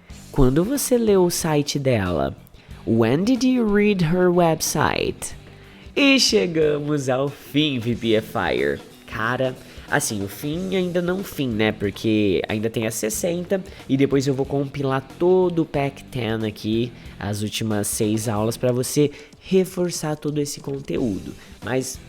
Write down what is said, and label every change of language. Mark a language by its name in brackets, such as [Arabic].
[Portuguese] Quando você leu o site dela? [English] When did you read her website? [Portuguese] E chegamos ao fim, VPFire. Cara, assim, o fim ainda não fim, né? Porque ainda tem as 60 e depois eu vou compilar todo o Pack 10 aqui, as últimas 6 aulas, para você reforçar todo esse conteúdo. Mas